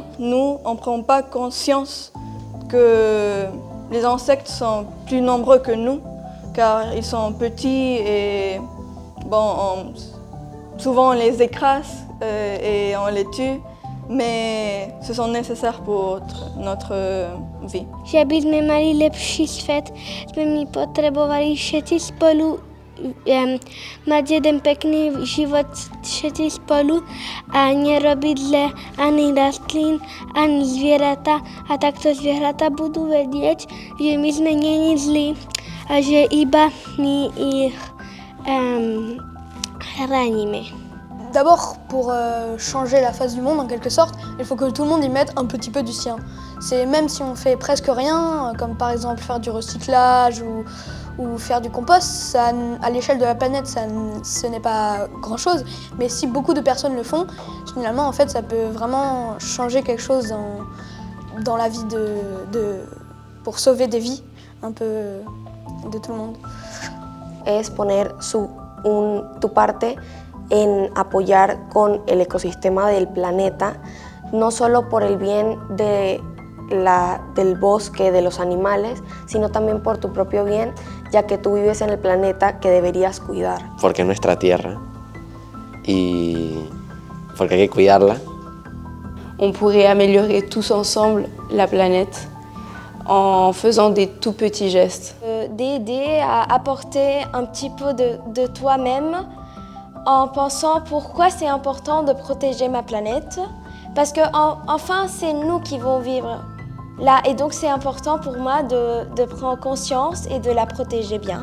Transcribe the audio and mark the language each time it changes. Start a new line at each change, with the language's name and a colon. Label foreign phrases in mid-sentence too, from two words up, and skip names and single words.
French: Nous, on ne prend pas conscience que les insectes sont plus nombreux que nous, car ils sont petits et souvent on les écrase et on les tue. Mais ce sont nécessaires pour notre vie.
Slovak: Že aby sme mali lepší svet, sme my potrebovali všetci spolu mať jeden pekný život všetci spolu a nerobiť zle ani rastlín, ani zvieratá. A takto zvieratá budú vedieť, že my sme není zlí a že iba my ich chránime.
French: D'abord, pour changer la face du monde en quelque sorte, il faut que tout le monde y mette un petit peu du sien. C'est même si on fait presque rien, comme par exemple faire du recyclage ou faire du compost, ça, à l'échelle de la planète, ce n'est pas grand-chose. Mais si beaucoup de personnes le font, finalement, en fait, ça peut vraiment changer quelque chose dans la vie pour sauver des vies un peu de tout le monde.
Spanish: Es poner tu parte en apoyar con el ecosistema del planeta, no solo por el bien del bosque, de los animales, sino también por tu propio bien, ya que tú vives en el planeta que deberías cuidar. Porque es nuestra tierra y porque hay que cuidarla.
French: On pourrait améliorer tous ensemble la planète en faisant des tout petits gestes. D'aider à apporter un petit peu de toi-même en pensant pourquoi c'est important de protéger ma planète, parce que enfin c'est nous qui vont vivre là et donc c'est important pour moi de prendre conscience et de la protéger bien.